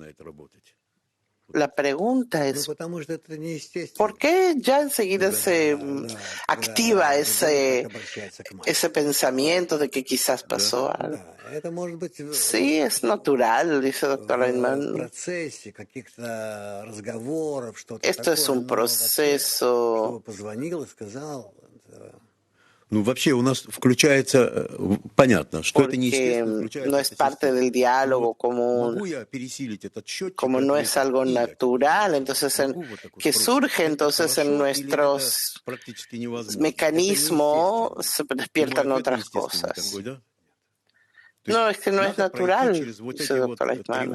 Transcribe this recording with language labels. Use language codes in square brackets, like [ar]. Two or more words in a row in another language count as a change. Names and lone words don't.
[es] La pregunta es, ¿por qué ya enseguida se activa ese pensamiento de que quizás pasó algo? Sí, es natural, dice el doctor Lightman. Esto es un proceso. [ru] Вообще у нас включается, понятно, что это не [es] no es parte del diálogo común, como no es algo natural, entonces que surge entonces en nuestros mecanismos se despiertan otras cosas. No, es que no es natural, dice el doctor Lightman.